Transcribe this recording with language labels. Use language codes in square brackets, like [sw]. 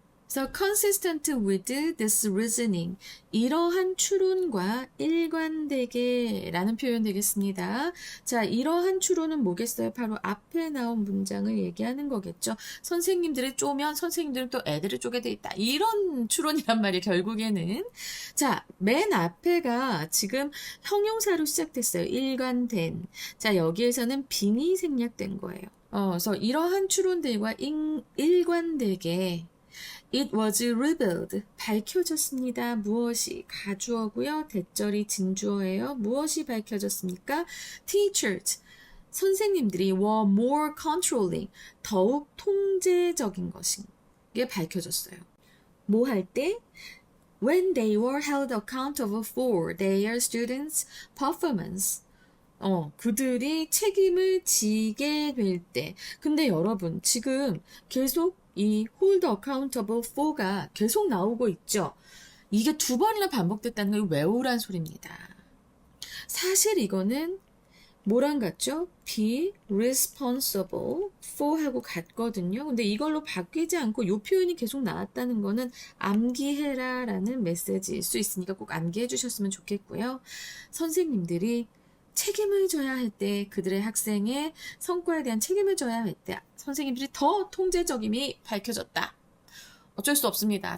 [en] So consistent with this reasoning. [ko] 이러한 추론과 일관되게 라는 표현 되겠습니다. 자, 이러한 추론은 뭐겠어요? 바로 앞에 나온 문장을 얘기하는 거겠죠. 선생님들을 쪼면 선생님들은 또 애들을 쪼개 돼 있다. 이런 추론이란 말이에요, 결국에는. 자, 맨 앞에가 지금 형용사로 시작됐어요. 일관된. 자, 여기에서는 빙이 생략된 거예요. 그래서 이러한 추론들과 일관되게 [en] It was revealed. [ko] 밝혀졌습니다. 무엇이? 가주어고요. 대절이 진주어예요. 무엇이 밝혀졌습니까? Teachers. 선생님들이 [en] were more controlling. [ko] 더욱 통제적인 것인 게 밝혀졌어요. 뭐 할 때? [en] When they were held accountable for their students' performance. [ko] 그들이 책임을 지게 될 때. 근데 여러분, 지금 계속 이 [en] hold accountable for [ko] 가 계속 나오고 있죠. 이게 2번이나 반복됐다는 걸 외우란 소리입니다. 사실 이거는 뭐랑 같죠? [en] be responsible for [ko] 하고 같거든요. 근데 이걸로 바뀌지 않고 이 표현이 계속 나왔다는 거는 암기해라 라는 메시지일 수 있으니까 꼭 암기해 주셨으면 좋겠고요. 선생님들이 책임을 져야 할 때, 그들의 학생의 성과에 대한 책임을 져야 할 때 선생님들이 더 통제적임이 밝혀졌다. 어쩔 수 없습니다.